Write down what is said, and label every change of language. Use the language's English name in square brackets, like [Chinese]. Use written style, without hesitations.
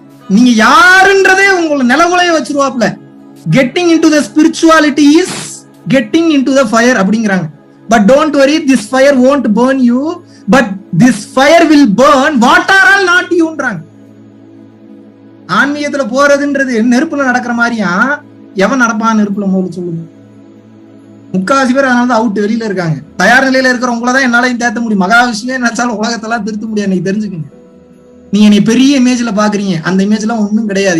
[Tamil] நீங்க யாருன்றதே உங்களை நிலவுலைய வச்சிருவாப்ல. [English] getting into the spirituality is getting into the fire [Tamil] அப்படிங்கிறாங்க. [English] But don't worry, this fire won't burn you, but this fire will burn what are all not youன்றாங்க. [Tamil] ஆன்மீகத்துல போறதுன்றது நெருப்புல நடக்கிற மாதிரியா? எவன் நடப்பான் நெருப்புல? முதல்ல சொல்லுங்க. முக்காவாசி பேர் அதனால அவுட் வெளியில இருக்காங்க. தயார் நிலையில இருக்கிறவங்களதான் என்னாலையும் தேத்த முடியும். மகாவிஷ்ணுவே நினைச்சாலும் உலகத்தெல்லாம் திருத்த முடியாது. நீங்க தெரிஞ்சுக்கங்க. நீங்க நீ பெரிய இமேஜ்ல பாக்குறீங்க, அந்த இமேஜ் எல்லாம் ஒண்ணும் கிடையாது.